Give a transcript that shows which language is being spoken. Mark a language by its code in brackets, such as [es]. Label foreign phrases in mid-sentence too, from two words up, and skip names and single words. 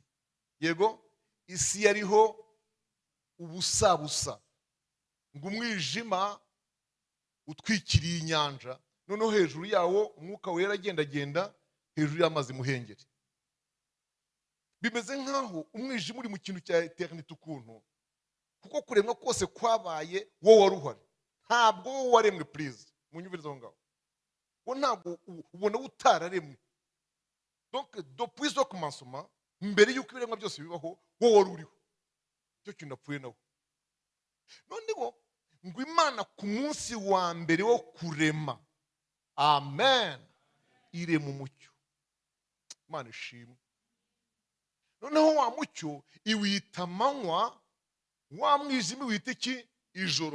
[rw] Yego, isi yariho ubusa ngo umwijima utwikiriye inyanja, noneho hejuru yawo umwuka wera agenda hejuru y'amazi muhengeri. Bimeze nkaho umwijima uri mu kintu cya eternity ukuntu, kuko kuremwa kose kwabaye wowe wari uhari, ntabwo wowe waremwe. Please munyumvirize aho ngaho, wowe ntabwo ubona utararemwe. [fr] Donc depuis le commencement, [rw] mbere y'uko ibiremwa byose bibaho wowe wari uriho. Cyo kintu napfuye nawe. Noneho ngo Imana ku munsi wa mbere wo kurema, amen, irema umucyo. Imana ishimwe. Noneho wa mucyo iwita amanywa, wa mwijima iwita iki ijoro.